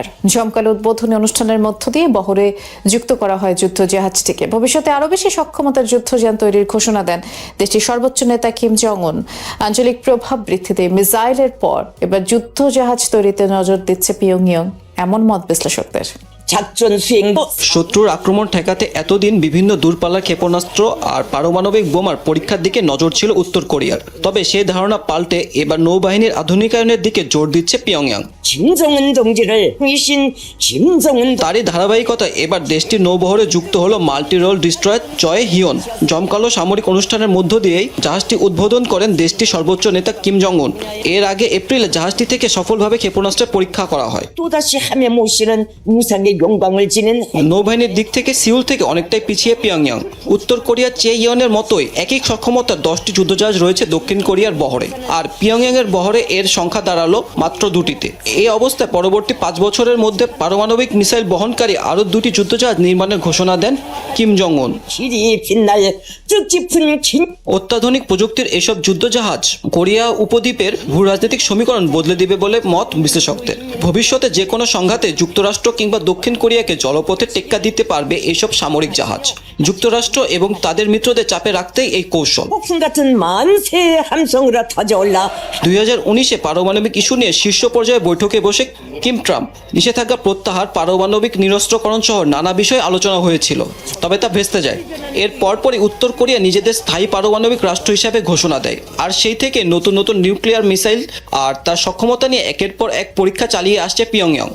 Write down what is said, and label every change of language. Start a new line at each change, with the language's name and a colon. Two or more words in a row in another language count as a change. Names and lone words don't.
Bangla: জমকালো উদ্বোধনী অনুষ্ঠানের মধ্য দিয়ে বহরে যুক্ত করা হয় যুদ্ধ জাহাজটিকে। ভবিষ্যতে আরও বেশি সক্ষমতার যুদ্ধযান তৈরির ঘোষণা দেন দেশটির সর্বোচ্চ নেতা কিম জং উন। আঞ্চলিক প্রভাব বৃদ্ধিতে মিসাইলের পর এবার যুদ্ধ জাহাজ তৈরিতে নজর দিচ্ছে পিয়ংইয়ং, এমন মত বিশ্লেষকদের।
Korean: 작전 수행
Bangla: শত্রুর আক্রমণ ঠেকাতে এতদিন বিভিন্ন দূরপাল্লার ক্ষেপণাস্ত্র আর পারমাণবিক বোমার পরীক্ষার দিকে নজর ছিল উত্তর কোরিয়ার। তবে সেই ধারণা পাল্টে এবার নৌবাহিনীর আধুনিকায়নের দিকে জোর দিচ্ছে পিয়ংইয়াং।
Korean: 김정은 동지를 위신 김정은
Bangla: তারই ধারাবাহিকতা এবার দেশটির নৌবহরে যুক্ত হলো
English: multi role destroyer
Bangla: জয় হিয়ন। জমকালো সামরিক অনুষ্ঠানের মধ্য দিয়েই জাহাজটি উদ্বোধন করেন দেশটির সর্বোচ্চ নেতা কিম জং উন। এর আগে এপ্রিলে জাহাজটি থেকে সফলভাবে ক্ষেপণাস্ত্রের পরীক্ষা করা হয়।
Korean: 또다시 하며 모시는 우상의 영광을 지닌
Bangla: নৌবাহিনীর দিক থেকে সিউল থেকে অনেকটাই পিছিয়ে পিয়ংইয়াং। উত্তর কোরিয়ার চে ইয়নের মতোই একই সক্ষমতার 10টি যুদ্ধজাহাজ রয়েছে দক্ষিণ কোরিয়ার বহরে, আর পিয়ংইয়াংয়ের বহরে এর সংখ্যা দাঁড়ালো মাত্র 2টিতে। এই অবস্থায় পরবর্তী 5 বছরের মধ্যে পারমাণবিক মিসাইল বহনকারী আরও 2টি যুদ্ধজাহাজ নির্মাণের ঘোষণা দেন কিম জং উন।
Korean: 길이 빛날 뜻깊은 긴
Bangla: অত্যাধুনিক প্রযুক্তির এসব যুদ্ধজাহাজ কোরিয়া উপদ্বীপের ভূ রাজনৈতিক সমীকরণ বদলে দিবে বলে মত বিশ্লেষকদের। ভবিষ্যতে যে কোনো সংঘাতে যুক্তরাষ্ট্র কিংবা দক্ষিণ কোরিয়াকে জলপথে টেক্কা দিতে পারবে এসব সামরিক জাহাজ। যুক্তরাষ্ট্র এবং তাদের মিত্রদের চাপে রাখতেই এই কৌশল।
Korean: 폭풍 같은 만세 함성으로 터져올라
Bangla: 2019-এ পারমাণবিক ইস্যু নিয়ে শীর্ষ পর্যায়ে বৈঠকে বসে কিম ট্রাম্প নিষেধাজ্ঞা প্রত্যাহার, পারমাণবিক নিরস্ত্রকরণ সহ নানা বিষয়ে আলোচনা হয়েছিল, তবে তা ভেস্তে যায়। এর পরপরই উত্তর কোরিয়া নিজেদের স্থায়ী পারমাণবিক রাষ্ট্র হিসাবে ঘোষণা দেয়, আর সেই থেকে নতুন নতুন
English: nuclear missile
Bangla: আর তার সক্ষমতা নিয়ে একের পর এক পরীক্ষা চালিয়ে আসছে পিয়ংইয়াং।